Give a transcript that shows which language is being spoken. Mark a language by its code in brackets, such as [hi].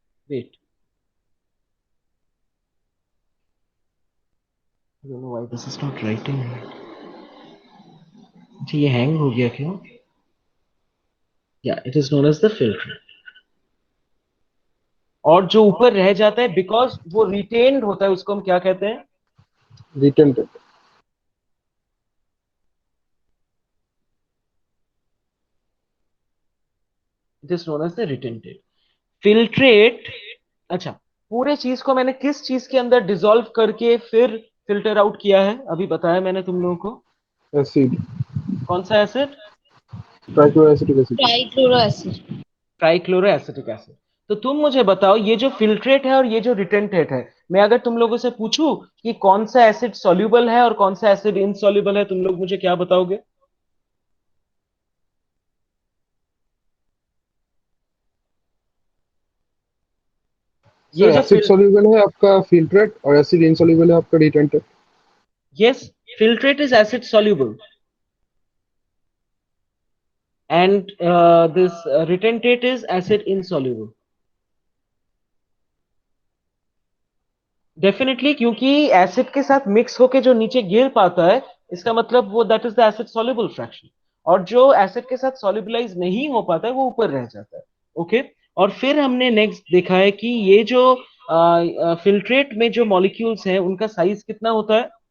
[en] Wait, I don't know why this is not writing. [hi] अच्छा ये hang हो गया क्यों? या [en] It is known as the filter. [hi] और जो ऊपर रह जाता है बिकॉज वो रिटेन्ड होता है, उसको हम क्या कहते हैं? [en] Retentate. It is known as the retentate. Filtrate. [hi] अच्छा, पूरे चीज को मैंने किस चीज के अंदर डिसॉल्व करके फिर फिल्टर आउट किया है, अभी बताया मैंने तुम लोगों को। [en] Acid. [hi] कौन सा acid? [en] Trichloroacetic acid. Trichloroacid. [hi] Trichloro acetic acid. तो तुम मुझे बताओ ये जो फिल्ट्रेट है और ये जो रिटेंटेट है, मैं अगर तुम लोगों से पूछूं कि कौन सा एसिड सॉल्युबल है और कौन सा एसिड इनसॉल्युबल है, तुम लोग मुझे क्या बताओगे? ये सर जो एसिड सॉल्युबल है आपका फिल्ट्रेट और एसिड इनसॉल्युबल है आपका रिटेंटेड। Yes, filtrate is acid soluble [en] and this retentate is acid insoluble. [hi] Definitely, क्योंकि एसिड के साथ मिक्स होके जो नीचे गिर पाता है, इसका मतलब वो [en] That is the acid soluble fraction. [hi] और जो एसिड के साथ सॉल्युबलाइज नहीं हो पाता है वो ऊपर रह जाता है। ओके, और फिर हमने नेक्स्ट देखा है कि ये जो फिल्ट्रेट में जो मॉलिक्यूल्स हैं उनका साइज कितना होता है?